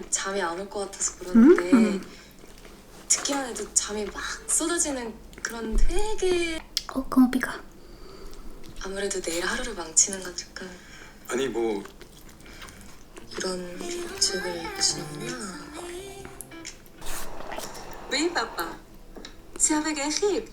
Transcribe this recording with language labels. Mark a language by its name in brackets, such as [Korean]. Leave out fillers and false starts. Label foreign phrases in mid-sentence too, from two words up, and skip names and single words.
[Korean] 잠이 안 올 것 같아서 그러는데 듣기만 해도 잠이 막 쏟아지는 그런 되게 [Spanish] Oh, cómo pica. [Korean] 아무래도 내일 하루를 망치는 건 조금 아니 뭐 이런 쪽을 주는구나. [French] Oui, papa. C'est avec Eric.